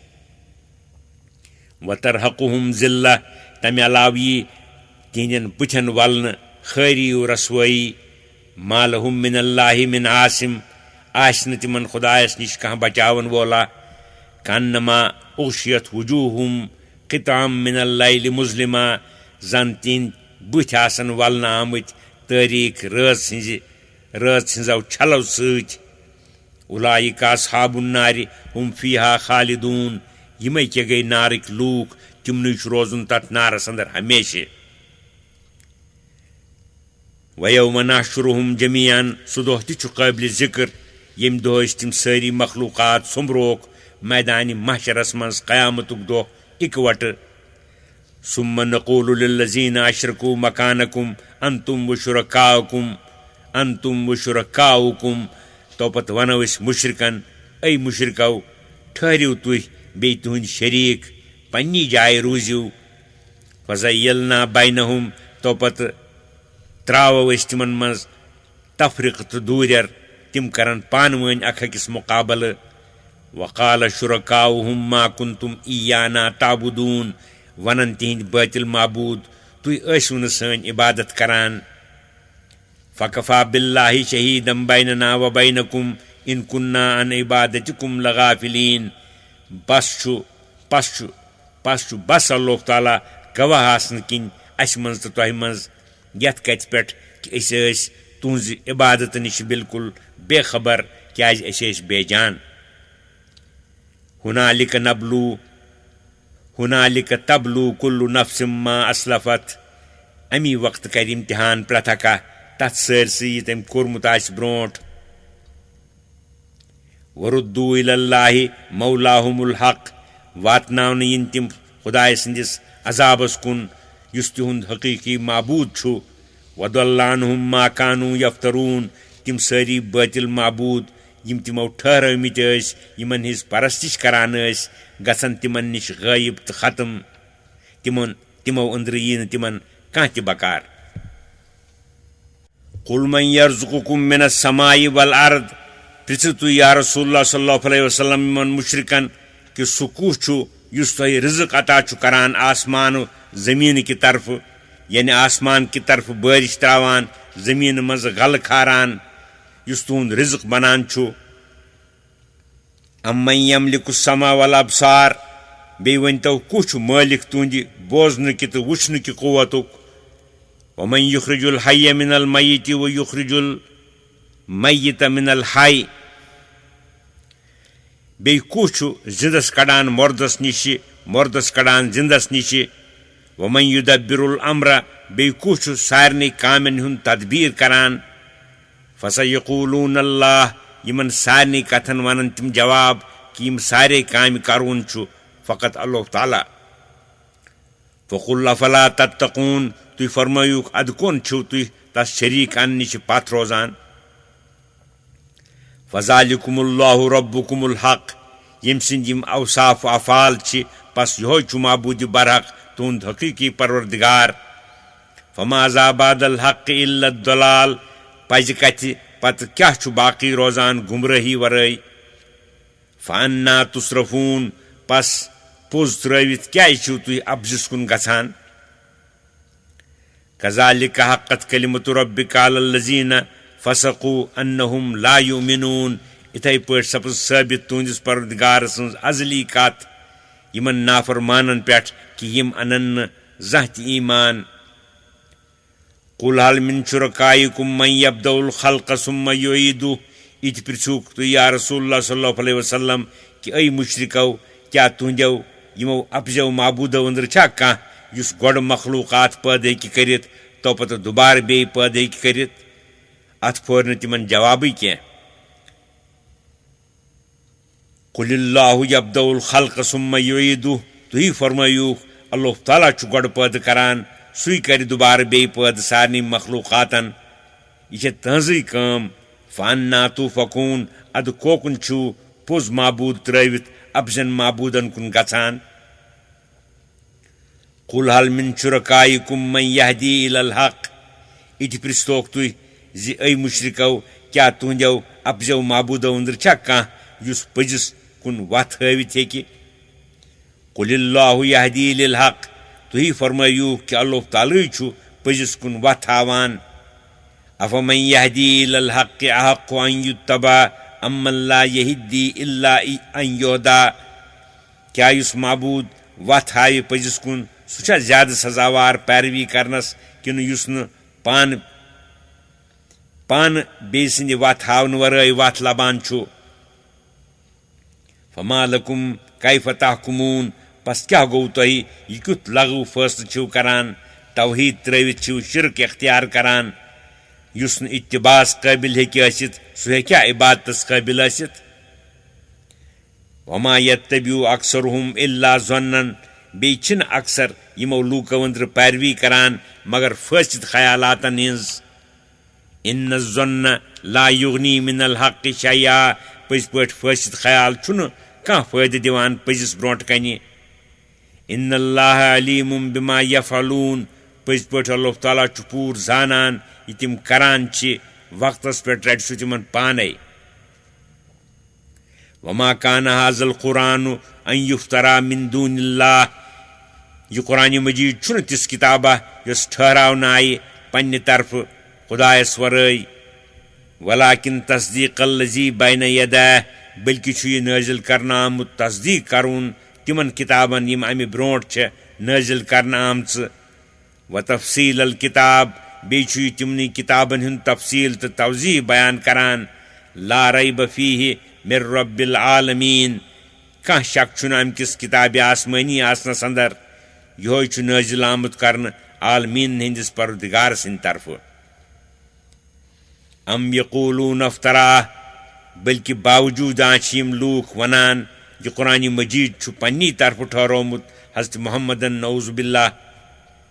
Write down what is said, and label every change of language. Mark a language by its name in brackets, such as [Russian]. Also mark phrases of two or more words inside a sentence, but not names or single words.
[Arabic] وترحقہم ذلہ [Kashmiri] تمہِ علاوٕ یی تِہنٛدٮ۪ن بٕتھٮ۪ن ولنہٕ خٲری و رسوٲیی [Arabic] ما لہم من اللہ من عاصم [Kashmiri] آسہِ نہٕ تِمن خۄدایس نِش کانٛہہ بچاون وولا [Arabic] کانما اوشیت وجوہہم قطعا من اللیل مظلما [Kashmiri] زن تِہنٛدۍ بٕتھۍ آسن ولنہٕ آمٕتۍ تٲریٖک رٲژ ہٕنٛزو چھلو سۭتۍ [Arabic] اُلایِکَ اصحاب النارِ ہُم فیٖہا خالدوٗن [Kashmiri] یِمے کیٛاہ گٔے نارٕکۍ لوٗکھ تِمنٕے چھُ روزُن تتھ نارس انٛدر ہمیشہِ [Arabic] ویومَ نحشُرہم جمیٖعاً [Kashmiri] سُہ دۄہ تہِ چھُ قٲبلِ ذِکر ییٚمہِ دۄہ أسۍ تِم سٲری مخلوٗقات سوٚمبروکھ میدانہِ محشرس منٛز قیامتُک دۄہ اِکوٹہٕ [Arabic] ثم نقول للذیٖنَ اشرکوا مکانکم انتم و شرکاؤکم [Kashmiri] تو پتہٕ ونو أسۍ مُشرکن اے مُشرکو ٹھٔہرِو تُہۍ بیٚیہِ تُہنٛدۍ شریٖک پننی جایہِ روٗزِو [Arabic] فزیلنا بینہم [Kashmiri] تو پتہٕ تراوو أسۍ تِمن منٛز تفریقہٕ تہٕ دوٗریر تِم کرن پانہٕ ؤنۍ اکھ أکِس مُقابلہٕ [Arabic] وقال شرکاؤہم ما کنتم ایانا تعبدون [Kashmiri] ونن تِہنٛدۍ بٲطِل معبوٗد تُہۍ ٲسِو نہٕ سٲنۍ عبادت کران [Arabic] فکفا باللہ شہیٖدم بیننا و بینکم ان کُنّا عن عبادتکم لغافلین [Kashmiri] پس چھُ اللہ تعالیٰ گواہ آسنہٕ کِنۍ اسہِ منٛز تہٕ تۄہہِ منٛز یتھ کتھِ پٮ۪ٹھ کہِ أسۍ ٲسۍ تُہنٛزِ عبادتہٕ نِش بالکُل بے خبر کیٛازِ أسۍ ٲسۍ بے جان [Arabic] ہُنالِکَ تبلو کُلُّ نفسٍ ما اسلفت [Kashmiri] امی وقتہٕ کرِ امتحان پرٛٮ۪تھ اکھا تتھ سٲرسٕے یہِ تٔمۍ کوٚرمُت آسہِ برٛونٛٹھ [Arabic] وردوٗ الی اللہ مولاہُم الحق [Kashmiri] واتناونہٕ یِن تِم خۄداے سٕنٛدِس عذابس کُن یُس تِہُنٛد حقیٖقی معبوٗد چھُ [Arabic] وضل عنہم ما كانوا یفتروٗن [Kashmiri] تِم سٲری بٲطِل معبوٗد یِم تِمو ٹھہرٲومٕتۍ ٲسۍ یِمن ہٕنٛز پرستِش کران ٲسۍ گژھن تِمن نِش غٲیب تہٕ ختم تِمو أنٛدرٕ یی نہٕ تِمن کانٛہہ تہِ بکار [Arabic] قُل من یرزقکم من السماء والارض [Kashmiri] پرژھِو تُہۍ [Arabic] یا رسول اللہ صلی اللہ علیہ وسلم [Kashmiri] یِمن مُشرِکن کہِ سُہ کُس چھُ یُس تۄہہِ رِزق عطا چھُ کران آسمانہٕ زٔمیٖنہٕ کہِ طرفہٕ یعنی آسمان کہِ طرفہٕ بٲرِش تراوان زٔمیٖنہٕ منٛزٕ غلہٕ کھاران یُس تُہُنٛد رِزق بنان چھُ [Arabic] امن یملِکُ السما والابصار [Kashmiri] بیٚیہِ ؤنۍتو کُس چھُ مٲلِک تُہنٛدِ بوزنہٕ کہِ تہٕ وٕچھنہٕ کہِ قوتُک [Arabic] ومن یخرج الحی من المیت ویخرج المیت من الحی [Kashmiri] بیٚیہِ کُس چھُ زِندس کڑان مردس نِشہِ مردس کڑان زِندس نِشہِ [Arabic] ومن یُدبِر الامر [Kashmiri] بیٚیہِ کُس چھُ سارنٕے کامٮ۪ن ہُنٛد تدبیٖر کران [Arabic] فسیقولون اللہ [Kashmiri] یِمن سارنٕے کتھن ونن تِم جواب کہِ یِم سارے کامہِ کرون چھُ فقط اللہ تعالیٰ [Arabic] فقل افلا تتقون [Kashmiri] تُہۍ فرمٲیوُکھ ادٕ کۄن چھِو تُہۍ تس شریٖک اننہٕ نِش پتھ روزان [Arabic] فذالکم اللہ ربکم الحق [Kashmiri] ییٚمہِ سٕنٛدۍ یِم اوصاف و افعال چھِ پس یِہوے چھُ معبوٗدِ برحق تُہُنٛد حقیٖقی پروردگار [Arabic] فماذا بعد الحق الا الضلال [Kashmiri] پزِ کتھِ پتہٕ کیٛاہ چھُ باقٕے روزان گمرٲہی ورٲے [Arabic] فانا تصرفون [Kashmiri] پس پوٚز ترٲوِتھ کیٛازِ چھِو تُہۍ ابزِس کُن گژھان [Arabic] کذالک حقت کلمۃ ربک علی الذین فسقوا انہم لا یؤمنون [Kashmiri] یِتھے پٲٹھۍ سپٕز ثٲبت تُہنٛدِس پروردگار سٕنٛز ازلی کتھ یِمن نافرمانن پٮ۪ٹھ کہِ یِم انن نہٕ زانٛہہ تہِ ایٖمان [Arabic] قُل هل من شرکائکم من یبدأ الخلق ثم یعیدہ [Kashmiri] یہِ تہِ پرژھِوُکھ تُہۍ [Arabic] یا رسول اللہ صلی اللہ علیہ وسلم [Kashmiri] کہِ اے مُشرِکو کیٛاہ تُہنٛدیو یِمو اپزیو معبوٗدو أنٛدرٕ چھا کانٛہہ یُس گۄڈٕ مخلوٗقات پٲدٕ ہیٚکہِ کٔرِتھ تو پتہٕ دُبارٕ بیٚیہِ پٲدٕ ہیٚکہِ کٔرِتھ اتھ پھور نہٕ تِمن جوابٕے کینٛہہ [Arabic] قُلِ اللہُ یبدأ الخلق ثم یعیدہ [Kashmiri] تُہی فرمٲیوُکھ اللہ تعالیٰ چھُ گۄڈٕ پٲدٕ کران سُے کرِ دُبارٕ بیٚیہِ پٲدٕ سارنٕے مخلوٗقاتن یہِ چھےٚ تٕہنٛزٕے کٲم [Arabic] فانا توفقوٗن [Kashmiri] ادٕ کوکُن چھُو پوٚز معبوٗد ترٲوِتھ ابزن معبوٗدن کُن گژھان [Arabic] قُل هل من شرکائکم من یہدی الی الحق [Kashmiri] یہِ تہِ پرژھتوکھ تُہۍ زِ اے مُشرِکو کیٛاہ تُہنٛدیو ابزیو معبوٗدو أنٛدرٕ چھا کانٛہہ یُس پٔزِس کُن وتھ ہٲوِتھ ہیٚکہِ [Arabic] قُلِ اللہُ یہدی للحق [Kashmiri] تُہی فرمٲیوُکھ کہِ اللہ تعالیٰ چھُ پٔزِس کُن وتھ ہاوان [Arabic] افمن یہدی الی الحق احق ان یتبع امن لا یہدی الا ان یہدیٰ [Kashmiri] کیٛاہ یُس معبوٗد وتھ ہاوِ پٔزِس کُن سُہ چھا زیادٕ سزاوار پیروی کرنس کِنہٕ یُس نہٕ پانہٕ بیٚیہِ سٕنٛدِ وتھ ہاونہٕ ورٲے وتھ لبان چھُ [Arabic] فما لکم کیف تحکمون [Kashmiri] پس کیٛاہ گوٚو تۄہہِ یہِ کیُتھ لغو فٲصلہٕ چھِو کران توحیٖد ترٲوِتھ چھِو شرک اختیار کران یُس نہٕ اتباعس قٲبِل ہیٚکہِ ٲسِتھ سُہ ہیٚکیٛا عبادتس قٲبِل ٲسِتھ [Arabic] وما یتبع اکثرهم الا ظنًا [Kashmiri] بیٚیہِ چھِنہٕ اکثر یِمو لوٗکو أنٛدرٕ پیروی کران مگر فٲسِد خیالاتن ہِنٛز [Arabic] ان الظن لا یغنی من الحق شیئا [Kashmiri] پٔزۍ پٲٹھۍ فٲسِد خیال چھُنہٕ کانٛہہ فٲیدٕ دِوان پٔزِس برونٛٹھ کنہِ [Arabic] ان اللہ علیم بما یفعلون [Kashmiri] پٔزۍ پٲٹھۍ اللہ تعالیٰ چھُ پوٗرٕ زانان یہِ تِم کران چھِ وقتس پٮ۪ٹھ رٹہِ سُہ تِمن پانے [Arabic] وما کان هذا القرآن ان یفترا من دون اللہ [Kashmiri] یہِ قرآنِ مجیٖد چھُنہٕ تِژھ کِتابہ یۄس ٹھہراونہٕ آیہِ پننہِ طرفہٕ خۄدایس ورٲے [Arabic] ولکن تصدیٖق الذی بین یدیہ [Kashmiri] بلکہِ چھُ یہِ نٲزِل کرنہٕ آمُت تصدیٖق کرُن تِمن کِتابن یِم امہِ برونٛٹھ چھےٚ نٲزِل کرنہٕ آمژٕ [Arabic] وتفصیٖل الکِتاب [Kashmiri] بیٚیہِ چھُ یہِ تِمنٕے کِتابن ہُنٛد تفصیٖل تہٕ توضیح بیان کران [Arabic] لا ریب فیہ من رب العالمیٖن [Kashmiri] کانٛہہ شک چھُنہٕ امہِ کِس کِتابہِ آسمٲنی آسنس انٛدر یِہوے چھُ نٲزِل آمُت کرنہٕ عالمیٖنن ہٕنٛدِس پروردگار سٕنٛدِ طرفہٕ [Arabic] ام یقولون افطرا [Kashmiri] بلکہِ باوجوٗد چھِ یِم لوٗکھ ونان یہِ قرآنِ مجیٖد چھُ پننی طرفہٕ ٹھہرومُت حضرت محمدن [Arabic] نعوذ باللہ [Kashmiri] قُل